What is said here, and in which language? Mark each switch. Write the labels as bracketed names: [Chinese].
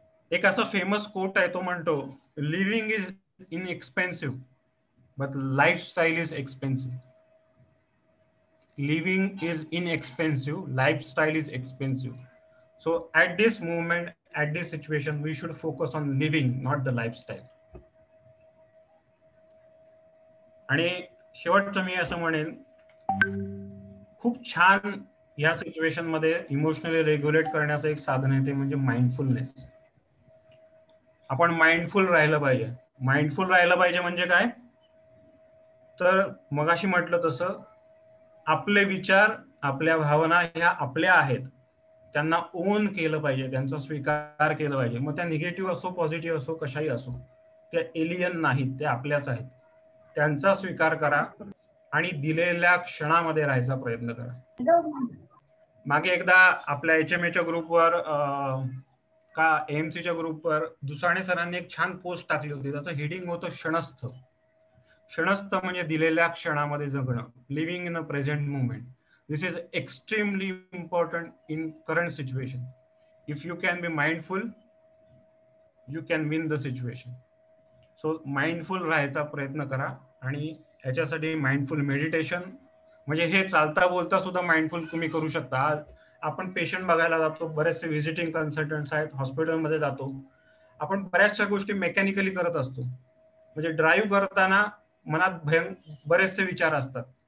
[Marathi] एक असं famous quote आहे, तो म्हणतो [English] Living is inexpensive but lifestyle is expensive. Living is inexpensive, lifestyle is expensive. So at this moment, at this situation, we should focus on living, not the lifestyle. [Marathi] आणि शेवटचं मी असं म्हणेन, खूप छान या सिच्युएशन मध्ये इमोशनली रेग्युलेट करण्याचं एक साधन आहे, ते म्हणजे माइंडफुलनेस. आपण माइंडफुल राहिलं पाहिजे. माइंडफुल राहिलं पाहिजे म्हणजे काय? तर मगाशी म्हटलं तसं आपले विचार, आपल्या भावना ह्या आपल्या आहेत, त्यांना ओन केलं पाहिजे, त्यांचा स्वीकार केला पाहिजे. मग त्या निगेटिव्ह असो, पॉझिटिव्ह असो, कशाही असो, त्या एलियन नाहीत, ते आपल्याच आहेत. त्यांचा स्वीकार करा आणि दिलेल्या क्षणामध्ये राहायचा प्रयत्न करा. मागे एकदा आपल्या HMAच्या ग्रुपवर का AMCच्या ग्रुपवर दुसाणे सरांनी एक छान पोस्ट टाकली होती. त्याचं हेडिंग होतं क्षणस्थ. क्षणस्थ म्हणजे दिलेल्या क्षणामध्ये जगणं, [English] Living in a present moment. This is extremely important in current situation. If you can be mindful, you can win the situation. So mindful [Marathi] राहायचा प्रयत्न करा आणि ह्याच्यासाठी माइंडफुल मेडिटेशन, म्हणजे हे चालता बोलता सुद्धा माइंडफुल तुम्ही करू शकता. आज आपण पेशंट बघायला जातो, बरेचसे व्हिजिटिंग कन्सल्टंट्स आहेत, हॉस्पिटलमध्ये जातो, आपण बऱ्याचशा गोष्टी मेकॅनिकली करत असतो. म्हणजे ड्राईव्ह करताना मनात बरेचसे विचार असतात.